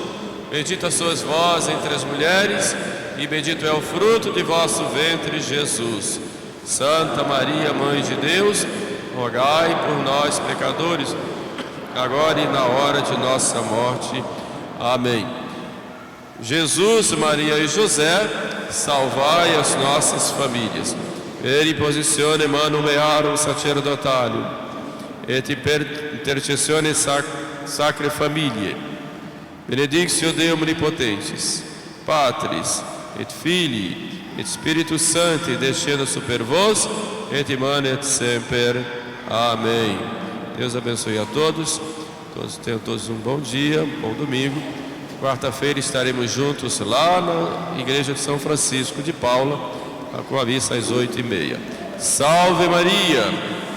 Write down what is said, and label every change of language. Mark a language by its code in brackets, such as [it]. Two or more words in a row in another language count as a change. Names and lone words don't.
[pt] Bendita sois vós entre as mulheres, e bendito é o fruto de vosso ventre, Jesus. Santa Maria, Mãe de Deus, rogai por nós, pecadores, agora e na hora de nossa morte. Amém. Jesus, Maria e José, salvai as nossas famílias. [la] Per imposizione manum mearum sacerdotalum, et per intercessione sacre familiae, benedictio Dei omnipotentes, Patris, et Filii, et Spiritus Sancti, descenda super vos, et manet semper. [pt] Amém. Deus abençoe a todos. Tenham todos um bom dia, um bom domingo. Quarta-feira estaremos juntos lá na Igreja de São Francisco de Paula, com a missa às 8h30. Salve Maria!